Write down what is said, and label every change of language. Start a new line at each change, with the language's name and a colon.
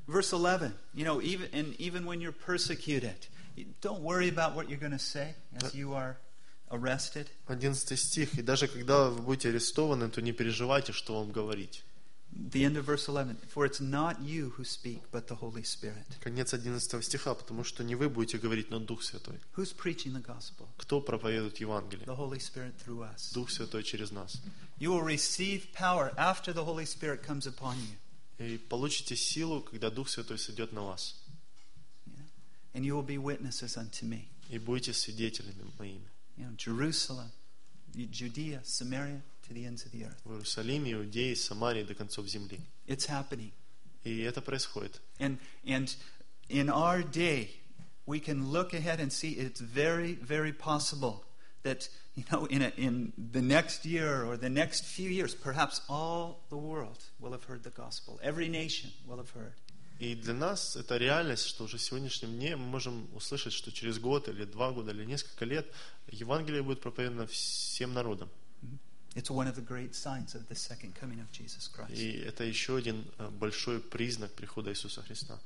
English: Verse 11. You know, even when you're persecuted, don't worry about what you're going to say as you are arrested.
Russian: 11 стих. И даже когда вы будете арестованы, то не переживайте, что вам говорить.
English: The end of verse 11. For it's not you who speak, but the Holy Spirit.
Russian: Конец 11 стиха, потому что не вы будете говорить, но Дух Святой.
English: Who's preaching the gospel?
Russian: Кто проповедует Евангелие?
English: The Holy Spirit through us.
Russian: Дух Святой через нас.
English: You will receive power after the Holy Spirit comes upon you.
Russian: И получите силу, когда Дух Святой сойдет на вас.
English: And you will be witnesses unto me.
Russian: И будете свидетелями моими.
English: You know, Jerusalem, Judea, Samaria, to the ends of the earth.
Russian: В Иерусалиме, Иудее, Самарии до концов земли.
English: It's happening.
Russian: И это происходит.
English: And in our day, we can look ahead and see it's very, very possible that, you know, in the next year or the next few years, perhaps all the world will have heard the gospel. Every nation will have heard.
Russian: И для нас это реальность, что уже в сегодняшнем дне мы можем услышать, что через год или два года или несколько лет Евангелие будет проповедовано всем народам.
English: It's one of the great signs of the second coming of Jesus Christ.
Russian: И это еще один большой признак прихода Иисуса Христа.